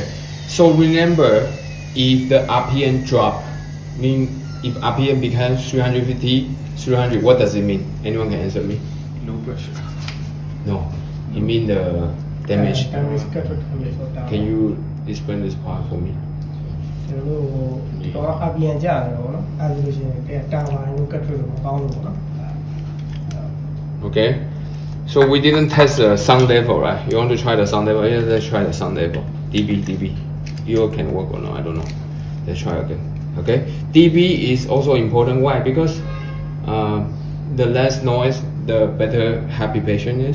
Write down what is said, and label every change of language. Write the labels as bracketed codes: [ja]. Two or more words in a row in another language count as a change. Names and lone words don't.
[en] So remember, if the RPM drop, mean if RPM becomes 350, 300, what does it mean? Anyone can answer me? low pressure. No. It means the damage. Damage cut to Can you explain this part for me? [my] ကျွန်တော်တို့ဒီကောင်အပြန်ကြတယ်ပေါ့နော်အဲဒါဆိုလို့ရှိရင်တာဝါကိုကတ်ထွက်လို့မကောင်းဘူးပေါ့နော် [en] Okay. So we didn't test the sound level, right? You want to try the sound level? Yeah, let's try the sound level. dB. You can work or not? I don't know. Let's try again. Okay. dB is also important. Why? Because the less noise, the better happy patient is.